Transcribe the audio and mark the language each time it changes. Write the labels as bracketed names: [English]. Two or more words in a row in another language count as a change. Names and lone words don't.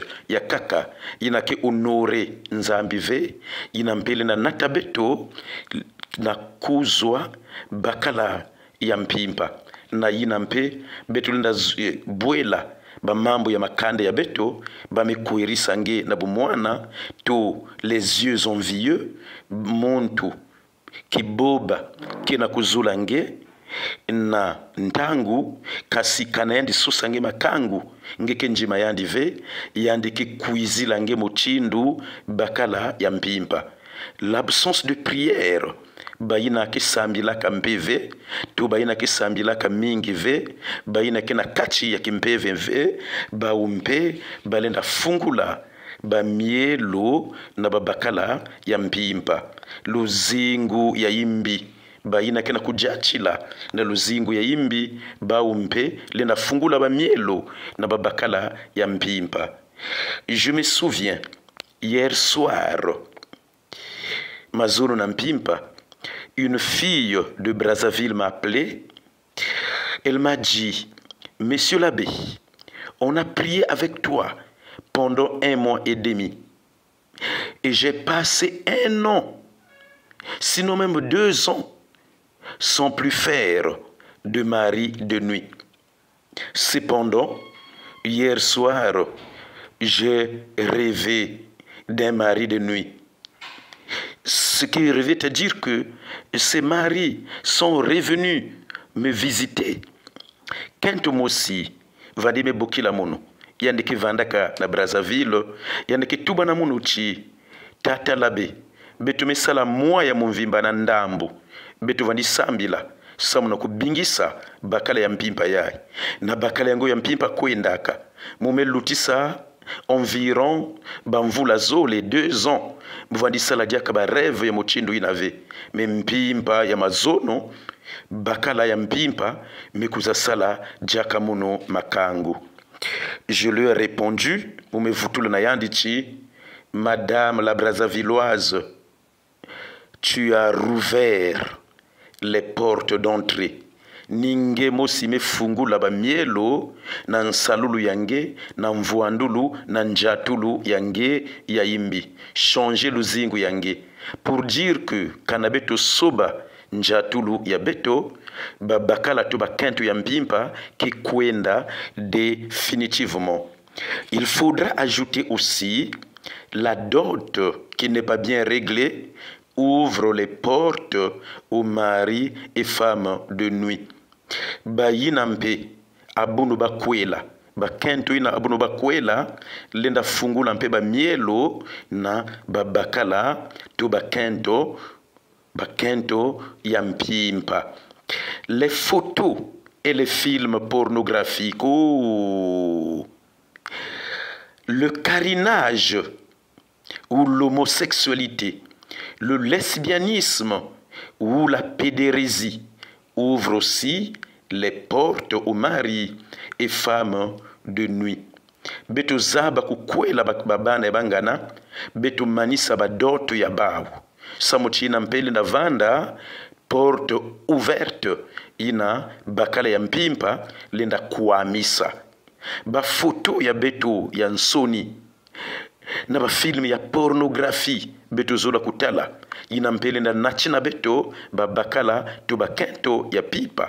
[Kituba (Democratic Republic of Congo)] ya kaka inake honore nzambi ve inampele na nata beto na kuzwa bakala ya mpimpa na inampe beto linda bwela ba mambo ya makande ya beto ba mekuirisa nge na bumwana to [French] les yeux envieux [Kituba (Democratic Republic of Congo)] muntu kiboba kina kuzula nge na ntangu kasi kana yandi susa nge makangu ngeke njima yandi ve yandi kikuizila nge muchindu bakala ya mpimpa. [French] L'absence de prière [Kituba (Democratic Republic of Congo)] bayina kisambila kampeve to bayina kisambila kamingi ve bayina kena kachi ya kimpeve ve baumpe balenda fungula ba mielo na babakala ya mpimpa. Luzingu ya imbi bayina kena kujachila na luzingu ya imbi baumpe lena fungula ba mielo na babakala ya mpimpa. [French] Je me souviens hier soir [Kituba (Democratic Republic of Congo)] Mazuru na mpimpa, [French] une fille de Brazzaville m'a appelé. Elle m'a dit, Monsieur l'abbé, on a prié avec toi pendant 1 mois et demi. Et j'ai passé 1 an, sinon même 2 ans, sans plus faire de mari de nuit. Cependant, hier soir, j'ai rêvé d'un mari de nuit. Ce qui revient à dire que ces maris sont revenus me visiter. [Kituba (Democratic Republic of Congo)] Kento mosi vadime bokila mono yandiki vandaka na Brazzaville yandiki tuba na mono chi tata labe betu mesala moya ya mumvimba na ndambu betu vandi sambila samu na kubingisa bakala ya mpimpa yai na bakala yango ya mpimpa kwendaka mume lutisa environ bamvula zole 2 ans mvandisa la diaka ba rêve ya mochindu inave mpimpa ya mazono bakala ya mpimpa mekuza sala diaka muno makangu. [French] Je lui ai répondu [Kituba (Democratic Republic of Congo)] mumevutula na yandichi, [French] Madame la Brazzavilloise, tu as rouvert les portes d'entrée. [Kituba (Democratic Republic of Congo)] Ninge mosi mefungula ba mielo na nsalulu yange na mvuandulu na njatulu yange ya imbi. Changer luzingu yange. [French] Pour dire que [Kituba (Democratic Republic of Congo)] kanabeto soba njatulu ya beto babakala to bakento ya mpimpa qui kwenda définitivement. [French] Il faudra ajouter aussi la dot qui n'est pas bien réglée ouvre les portes aux maris et femmes de nuit. [Kituba (Democratic Republic of Congo)] Bayinampe abunu bakwela bakento ina abunu bakwela lenda fungula mpe ba mielo na babakala to bakento ya mpimpa. [French] Les photos et les films pornographiques, le carinage ou l'homosexualité, le lesbianisme ou la pédérésie ouvrent aussi les portes aux maris et femmes de nuit. [Kituba (Democratic Republic of Congo)] Beto zaba kukwela babana ya bangana, beto manisa badoto ya bawu. Samuchina mpeli na vanda, [French] porte ouverte [Kituba (Democratic Republic of Congo)] ina bakala ya mpimpa linda kuamisa. Ba photo ya beto ya nsoni na ba film ya pornographie beto zola kutala ina mpeli na nachina beto ba bakala to bakento ya pipa.